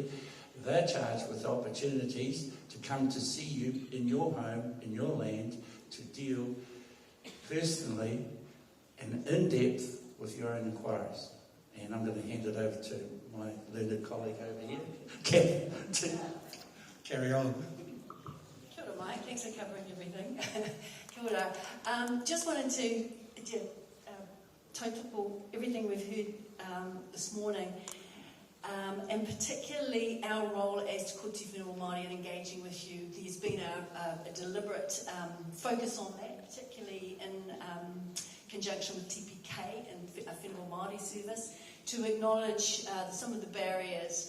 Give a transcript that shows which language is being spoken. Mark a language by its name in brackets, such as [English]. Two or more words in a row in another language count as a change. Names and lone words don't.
[English] They're charged with opportunities to come to see you in your home, in your land, to deal personally and in depth with your own inquiries. And I'm going to hand it over to my learned colleague over here, Kath, to carry on. [Māori] Kia ora, [English] Mike. Thanks for covering everything. [Māori] Kia ora. [English] Just wanted to tautoko everything we've heard this morning, and particularly our role as Te Koti Whenua Māori in engaging with you. There's been a deliberate focus on that, particularly in conjunction with TPK and Whenua Māori service, to acknowledge some of the barriers.